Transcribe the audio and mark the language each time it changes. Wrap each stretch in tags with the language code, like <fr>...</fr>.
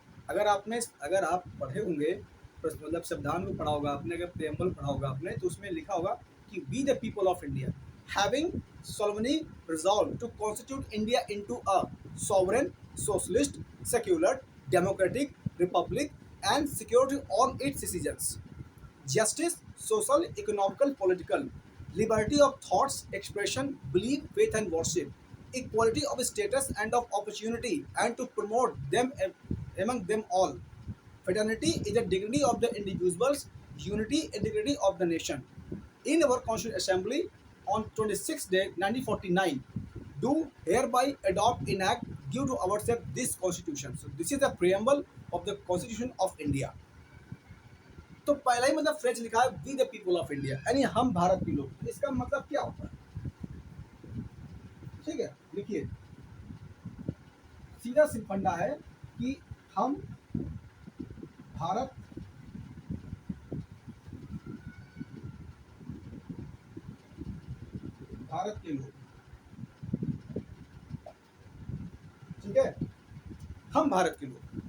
<hi>अगर आप पढ़े होंगे, मतलब संविधान को पढ़ा होगा आपने, अगर प्रेम्बल पढ़ा होगा आपने, तो उसमें लिखा होगा कि</hi> <en>We the people of India having solemnly resolved to constitute India into a sovereign, socialist, secular, democratic republic and security all its citizens. Justice, social, economical, political, liberty of thoughts, expression, belief, faith and worship, equality of status and of opportunity, and to promote them among them all. Fraternity is the dignity of the individuals, unity, integrity of the nation. In our Constituent Assembly on 26th day 1949, do hereby adopt, enact, give to ourselves this Constitution. So this is the preamble of the Constitution of India.</en> <hi>तो पहला ही मतलब phrase लिखा है</hi> <en>we the people of India,</en> <hi>यानी हम भारत के लोग। इसका मतलब क्या होता है? ठीक है, देखिए सीधा सी फंडा है कि हम भारत भारत के लोग, ठीक है, हम भारत के लोग।</hi>